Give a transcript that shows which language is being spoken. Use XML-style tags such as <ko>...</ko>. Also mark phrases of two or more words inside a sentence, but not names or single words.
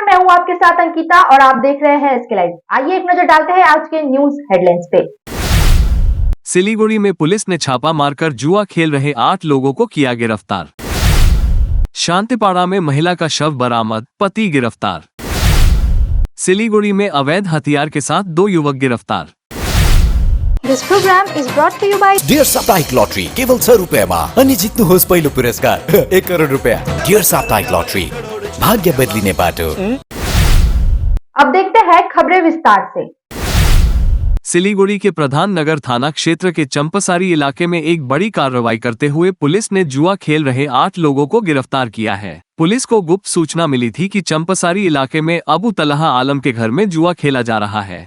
<hi>आपके साथ अंकिता और आप देख रहे हैं एसके लाइव। आइए एक नजर डालते हैं आज के</hi> <en>news headlines</en> <hi>पे। सिलीगुड़ी में पुलिस ने छापा मारकर जुआ खेल रहे 8 लोगों को किया गिरफ्तार। शांतिपाड़ा में महिला का शव बरामद, पति गिरफ्तार। सिलीगुड़ी में अवैध हथियार के साथ 2 युवक गिरफ्तार।</hi> <en>This program is brought to you by</en> <ne>डियर साप्ताहिक लॉटरी केवल 100 रुपैयाँमा अनि जित्नुहोस् पहिलो पुरस्कार 1 करोड रुपैयाँ। डियर साप्ताहिक लॉटरी, भाग्य बदलिने बाटो।</ne> <hi>अब देखते हैं खबरें विस्तार से। सिलीगुड़ी के प्रधान नगर थाना क्षेत्र के चंपसारी इलाके में एक बड़ी कार्रवाई करते हुए पुलिस ने जुआ खेल रहे 8 लोगों को गिरफ्तार किया है। पुलिस को गुप्त सूचना मिली थी कि चंपसारी इलाके में अबू तलहा आलम के घर में जुआ खेला जा रहा है।</hi>